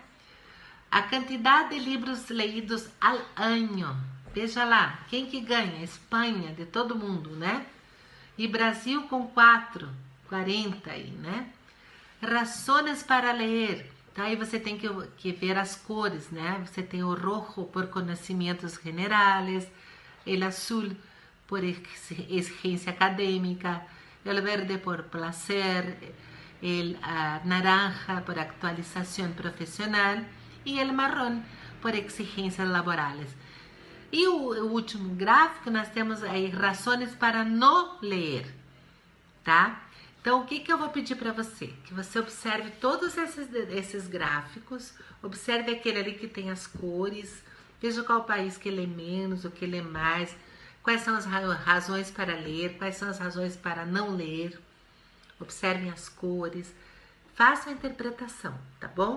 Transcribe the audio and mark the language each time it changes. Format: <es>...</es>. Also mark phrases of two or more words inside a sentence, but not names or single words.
<pt>A quantidade de livros leídos ao ano. Veja lá, quem que ganha? Espanha, de todo mundo, né? E Brasil com 40 aí, né?</pt> <es>Razones para</es> <pt>ler. Então aí você tem que ver as cores, né? Você tem o rojo por conhecimentos generales,</pt> <es>el azul por</es> <pt>exigência acadêmica,</pt> <es>el verde por placer, el naranja por actualización profesional e el marrón por exigências laborales.</es> <pt>E o último gráfico, nós temos aí</pt> <es>razones para</es> <pt>não ler, tá? Então, o que eu vou pedir para você? Que você observe todos esses gráficos, observe aquele ali que tem as cores, veja qual país que lê menos, o que lê mais, quais são as razões para ler, quais são as razões para não ler, observem as cores, façam a interpretação, tá bom?</pt>